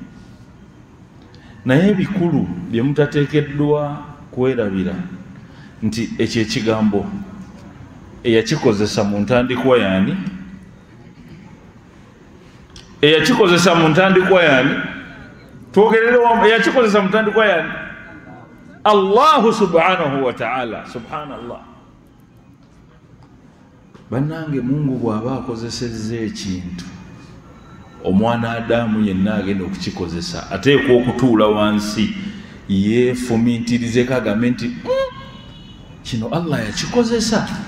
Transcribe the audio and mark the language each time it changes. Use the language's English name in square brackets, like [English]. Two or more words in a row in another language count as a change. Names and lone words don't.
[Ganda] Naye ebikulu bye mutateekeddwa kwerabira nti ekyo ekigambo eyakikozesa mu ntandikwa yaani? Eyakikozesa mu ntandikwa yaani? Twogererewo, eyakikozesa mu ntandikwa yaani? [Arabic] الله سبحانه وتعالى. سبحان الله. [Ganda] Bannange, Mungu bw'aba akozesezza ekintu, omwana Adamu yenna agenda okukikozesa ateekwa okutuula wansi yeefumiitirizeko agambe nti kino Allah yakikozesa.